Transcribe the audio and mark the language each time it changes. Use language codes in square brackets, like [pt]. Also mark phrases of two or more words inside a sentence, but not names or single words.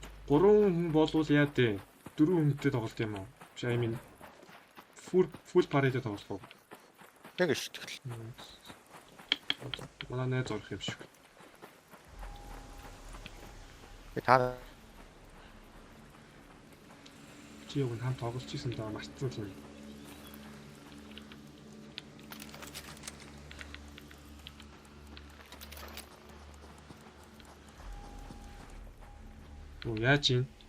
[mn] 3 хүн болвол яа дээ? 4 хүнтэй тоглолт юм уу? Биш [en] I mean full party- [mn] тэй тоглох уу? Яг шүү дээ. Манай найз орох юм шиг. Та Чи яг хамт тоглож ирсэн даа мартсан юм. Оо яаж юм?